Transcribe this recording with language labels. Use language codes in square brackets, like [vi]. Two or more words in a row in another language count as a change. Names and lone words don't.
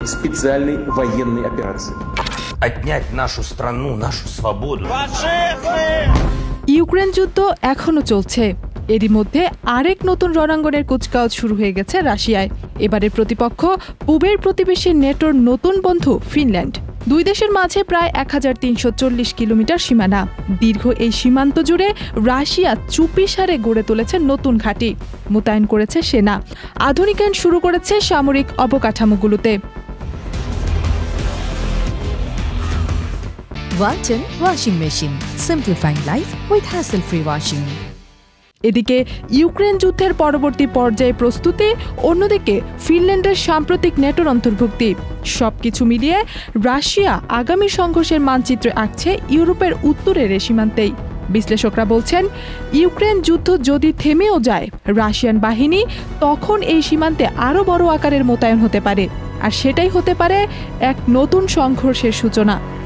[ru] специальной военной операции. Отнять нашу страну, нашу свободу. [bn] ইউক্রেন যুদ্ধ এখনো চলছে। এরই মধ্যে আরেক নতুন রণাঙ্গনের কুচকাওয়াজ শুরু হয়ে গেছে রাশিয়ায়। এবারের প্রতিপক্ষ পূবের প্রতিবেশী নেটোর নতুন বন্ধু ফিনল্যান্ড। দুই দেশের মাঝে প্রায় 1340 কিলোমিটার সীমানা। দীর্ঘ এই সীমান্ত জুড়ে রাশিয়া চুপিসারে গড়ে তুলেছে নতুন ঘাঁটি, মোতায়েন করেছে সেনা, আধুনিকায়ন শুরু করেছে সামরিক অবকাঠামোগুলোতে। [en] Walton Washing Machine. Simplifying life with hassle-free washing. [bn] এদিকে ইউক্রেন যুদ্ধের পরবর্তী পর্যায়ে প্রস্তুতি, অন্যদিকে ফিনল্যান্ডের সাম্প্রতিক নেটোর অন্তর্ভুক্তি, সবকিছু মিলিয়ে রাশিয়া আগামী সংঘর্ষের মানচিত্র আঁকছে ইউরোপের উত্তরের সীমান্তেই। বিশ্লেষকরা বলছেন, ইউক্রেন যুদ্ধ যদি থেমেও যায়, রাশিয়ান বাহিনী তখন এই সীমান্তে আরও বড় আকারের মোতায়েন হতে পারে, আর সেটাই হতে পারে এক নতুন সংঘর্ষের সূচনা।